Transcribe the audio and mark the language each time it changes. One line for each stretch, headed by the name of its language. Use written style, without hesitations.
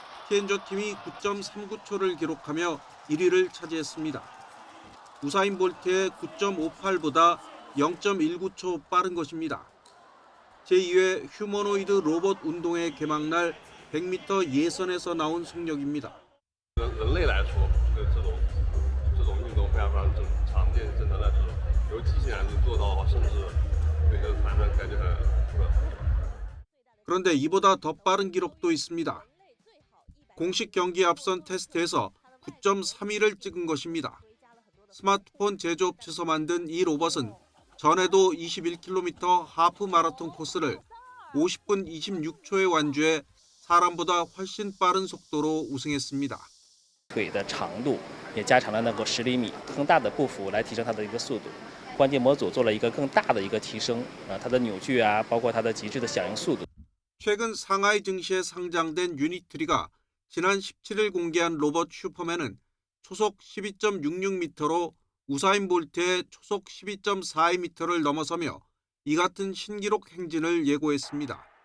Korean: 티엔저 팀이 9.39초를 기록하며 1위를 차지했습니다. 우사인 볼트의 9.58보다 0.19초 빠른 것입니다. 제2회 휴머노이드 로봇 운동회 개막날 100m 예선에서 나온 속력입니다.
Chinese: 人类来说，这种运动非常常见，真的那种由机器人做到，甚至那个反正感觉很。
Korean: 그런데 이보다 더 빠른 기록도 있습니다. 공식 경기에 앞선 테스트에서 9.31을 찍은 것입니다. 스마트폰 제조업체에서 만든 이 로봇은 전에도 21km 하프 마라톤 코스를 50분 26초에 완주해 사람보다 훨씬 빠른 속도로 우승했습니다.
Chinese: 腿的长度也加长了那个10厘米，更大的步幅来提升它的一个速度。关节模组做了一个更大的一个提升，它的扭矩啊，包括它的极致的响应速度。
Korean: 최근 상하이 증시에 상장된 유니트리가 지난 17일 공개한 로봇 슈퍼맨은 초속 12.66m로 우사인 볼트의 초속 12.42m를 넘어서며 이 같은 신기록 행진을 예고했습니다.